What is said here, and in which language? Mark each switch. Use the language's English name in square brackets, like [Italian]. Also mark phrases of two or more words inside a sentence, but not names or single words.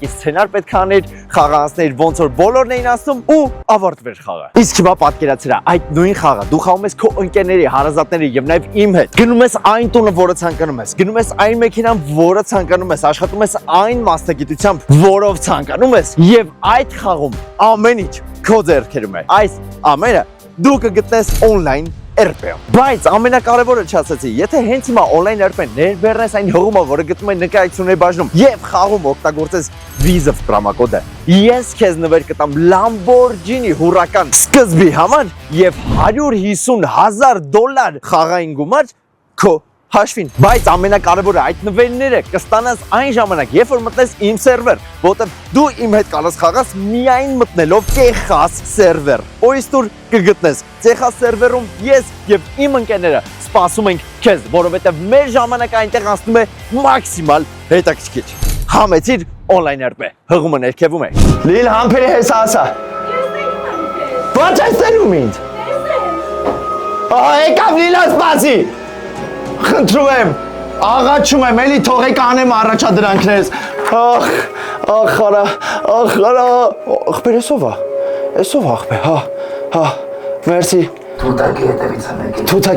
[Armenian] սցենար պետք է աներ, խաղանցներ ոնց որ բոլորն էին ասում ու ավարտվեր խաղը։ Իսկ հիմա պատկերացրա, այդ նույն խաղը դու խաղում ես քո ընկերների, հարազատների եւ նաեւ իմ հետ։ Գնում ես այն տունը, որը ցանկանում ես, գնում ես այն մեքենան, որը ցանկանում ես, աշխատում ես այն մասնագիտությամբ, որով ցանկանում ես, եւ այդ խաղում ամեն ինչ քո ձեռքերում է։ Այս ամենը դու կգտնես on-line RP-ում։ Բայց ամենակարևորը չասացի, եթե հենց հիմա on-line RP-ն ներբեռնես այն հղումը, որը գտնում են նկարությունների բաժնում եւ խաղում օգտագործես Visa պրոմոկոդը, ես քեզ նվեր կտամ Lamborghini հուրական սկզբի համար եւ $150,000 խաղային գումար քո հաշվին, բայց ամենակարևորը այդ նվերները կստանաս այն ժամանակ, երբ որ մտնես իմ սերվեր, որտեղ դու իմ հետ կարող խաղաս միայն մտնելով Texas սերվեր։ Oyster կգտնես Texas սերվերում ես եւ իմ ընկերները սպասում ենք քեզ, որովհետեւ մեր ժամանակը այնտեղ անցնում է մաքսիմալ հետաքրքիր։ Համեցիր on-line RP, հղումը ներքևում է։ Լիլ համբերի հեսա ասա։ Ո՞նց ես տենում ինձ։ Եկավ Լիլա սպասի։ Խնդրում եմ, աղաչում եմ, էլի թողեք անեմ առաջադրանքներս։ Ախ, արա, աղբեր էսով է, աղբեր, հա, մերսի։ Թութակի